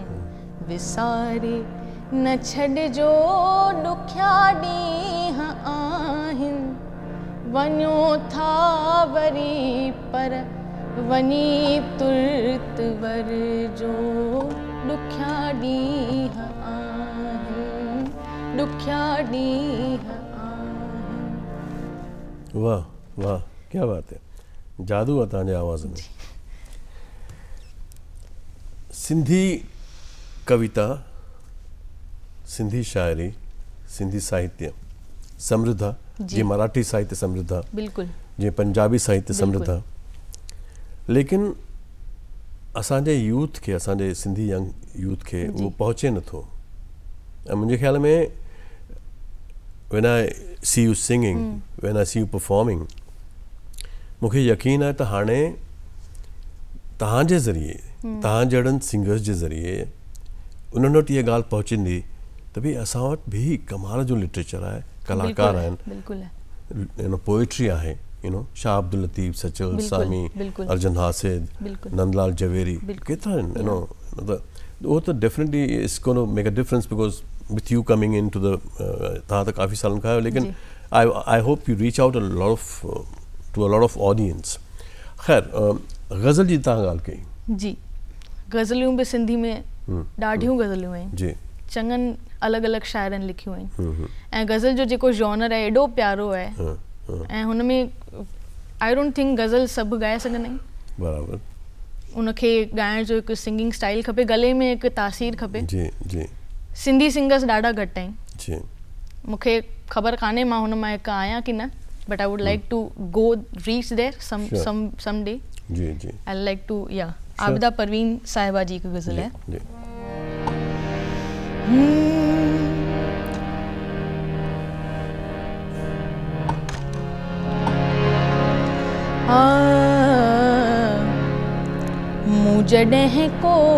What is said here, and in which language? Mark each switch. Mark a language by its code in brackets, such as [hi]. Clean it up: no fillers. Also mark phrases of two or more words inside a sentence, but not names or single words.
[sd] विसारे न छॾिजो ॾुखिया ॾींहं आहिनि, वञो था वरी पर वञी तुर्त वर जो ॾुखिया ॾींहं आहिनि, ॾुखिया ॾींहं आहिनि। वाह, [hi] क्या बात है, [sd] जादू आहे तव्हांजे आवाज़ में। सिंधी कविता, सिंधी शायरी, सिंधी साहित्य समृद्ध आहे, जीअं मराठी साहित्य समृद्ध आहे, बिल्कुलु, जीअं पंजाबी साहित्य समृद्ध आहे, लेकिन असांजे यूथ खे, असांजे सिंधी यंग यूथ खे उहो पहुचे नथो। ऐं मुंहिंजे ख़्याल में [en] when I see you singing, when I see you performing, [sd] मूंखे यकीन आहे त हाणे तव्हांजे ज़रिए, तव्हां जहिड़नि सिंगर्स जे ज़रिए उन्हनि वटि इहा ॻाल्हि पहुचंदी त भई असां वटि बि कमाल जो लिटरेचर आहे, कलाकार आहिनि, पोइट्री आहे, शाह अब्दुल लतीफ़, सचल सामी, अर्जन हासिद, नंदलाल जवेरी, केतिरा आहिनि, उहो त [en] definitely it's gonna make a difference because with you coming into the [sd] तव्हां त काफ़ी सालनि खां आहियो, लेकिन [en] I hope you reach out to a lot of audience। [sd] ख़ैर, ग़ज़ल जी तव्हां ॻाल्हि कई। जी, ग़ज़लियूं बि सिंधी में ॾाढियूं ग़ज़लियूं आहिनि जी, चङनि अलॻि अलॻि शाइरनि लिखियूं आहिनि, ऐं ग़ज़ल जो जेको जॉनर आहे एॾो प्यारो आहे, ऐं हुन में [en] I don't think [sd] ग़ज़ल सभु ॻाए सघंदा आहिनि, बराबरि, उनखे ॻाइण जो हिकु सिंगिंग स्टाइल खपे, गले में हिकु तासीर खपे। जी जी, सिंधी सिंगर्स ॾाढा घटि आहिनि, मूंखे ख़बर कान्हे मां हुन मां हिकु आहियां की न, [en] But I would like to go reach there some day. [sd] जी जी, [en] I like to, [sd] या आबिदा परवीन साहिबा जी हिकु ग़ज़ल है, मूं जॾहिं को